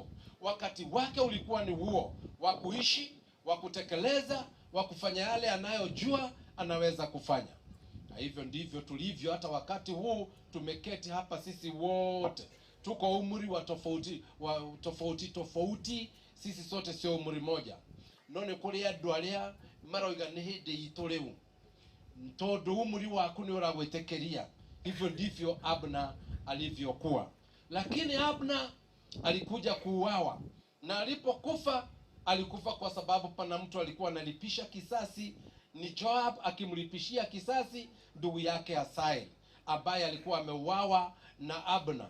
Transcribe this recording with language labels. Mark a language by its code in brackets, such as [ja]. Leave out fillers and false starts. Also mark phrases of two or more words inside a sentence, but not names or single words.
[sw] Wakati wake ulikuwa ni huo wa kuishi, wa kutekeleza, wa kufanya yale anayojua anaweza kufanya. Na hivyo ndivyo tulivyo hata wakati huu tumeketi hapa. Sisi wote tuko umri wa tofauti, sisi sote sio umri moja. [ki] None kuri andu aria maroiga ni hindi itu riu tondu umri waku ni uragwitekeria. [sw] Hivyo ndivyo Abna alivyokuwa. Lakini Abna alikuja kuuawa, na alipokufa alikufa kwa sababu pana mtu alikuwa analipisha kisasi. Ni Joab akimlipishia kisasi ndugu yake Asahel ambaye alikuwa ameuawa na Abna.